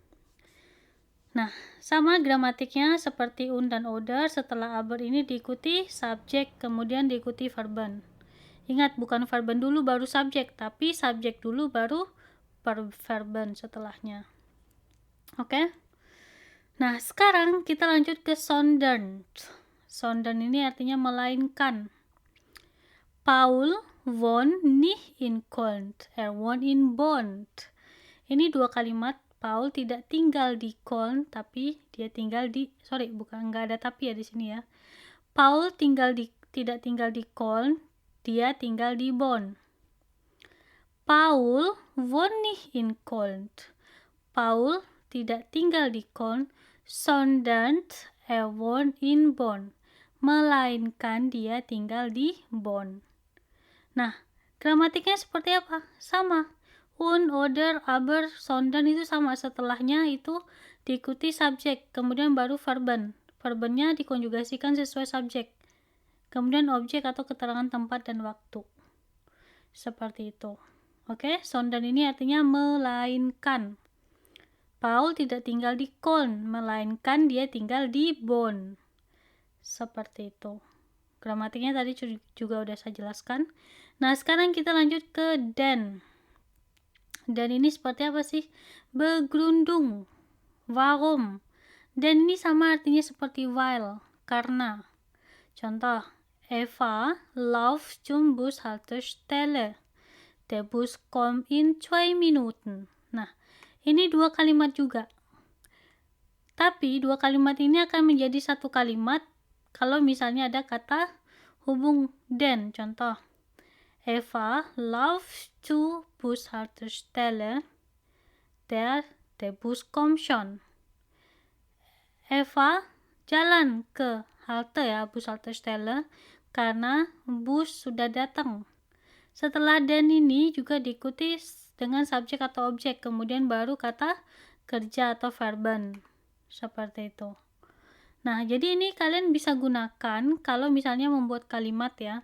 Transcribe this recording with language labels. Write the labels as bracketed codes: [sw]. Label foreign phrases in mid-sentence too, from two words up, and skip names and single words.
[id] Nah, sama gramatiknya seperti dan oder, setelah aber ini diikuti subjek, kemudian diikuti verben. Ingat, bukan verben dulu baru subjek, tapi subjek dulu baru verben setelahnya. Oke? Nah, sekarang kita lanjut ke sondern. Sondern ini artinya melainkan. [de] Paul wohnt nicht in Köln, wohnt in Bonn. [id] Ini dua kalimat. Paul tidak tinggal di Köln, tapi dia tinggal di, nggak ada tapi ya di sini ya. Paul tidak tinggal di Köln, dia tinggal di Bonn. [de] Paul wohnt nicht in Köln. [id] Paul tidak tinggal di Köln, [de] sondern wohnt in Bonn. [id] Melainkan dia tinggal di Bonn. Nah, gramatiknya seperti apa? Sama. [de] Oder, aber, sondern [id] itu sama. Setelahnya itu diikuti subjek, kemudian baru verben. Verbennya dikonjugasikan sesuai subjek. Kemudian objek atau keterangan tempat dan waktu. Seperti itu. Oke, sondern ini artinya melainkan. Paul tidak tinggal di Köln, melainkan dia tinggal di Bonn. Seperti itu. Gramatiknya tadi juga udah saya jelaskan. Nah, sekarang kita lanjut ke den. Den ini seperti apa sih? Begründung. Warum? Den ini sama artinya seperti weil, karena. Contoh, [de] Eva läuft zum Bushaltestelle. Der Bus kommt in 2 Minuten. [id] Nah, ini dua kalimat juga. Tapi dua kalimat ini akan menjadi satu kalimat kalau misalnya ada kata hubung den. Contoh, [de] Eva läuft zur Bushaltestelle. Der Bus kommt schon. [id] Eva jalan ke halte ya, Bushaltestelle, karena bus sudah datang. Setelah den ini juga diikuti dengan subjek atau objek, kemudian baru kata kerja atau verben. Seperti itu. Nah, jadi ini kalian bisa gunakan kalau misalnya membuat kalimat ya.